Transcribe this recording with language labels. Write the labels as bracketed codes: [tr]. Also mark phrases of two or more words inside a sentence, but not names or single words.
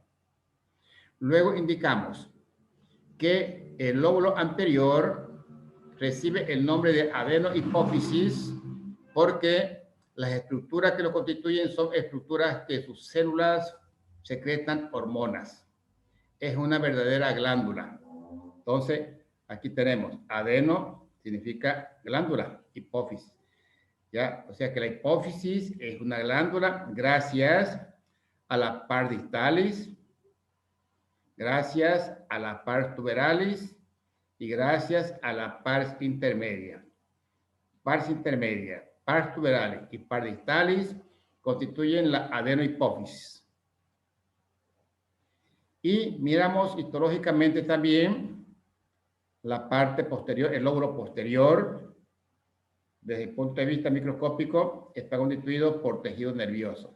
[es] Luego indicamos que el lóbulo anterior recibe el nombre de adenohipófisis porque las estructuras que lo constituyen son estructuras que sus células secretan hormonas. Es una verdadera glándula. Entonces, aquí tenemos adeno, significa glándula, hipófisis. ¿Ya? O sea que la hipófisis es una glándula gracias a la [la] pars distalis, [es] gracias a la [la] pars tuberalis [es] y gracias a la [la] pars intermedia. Pars intermedia, pars tuberalis y pars distalis [es] constituyen la adenohipófisis. Y miramos histológicamente también la parte posterior, el lóbulo posterior, desde el punto de vista microscópico, está constituido por tejido nervioso.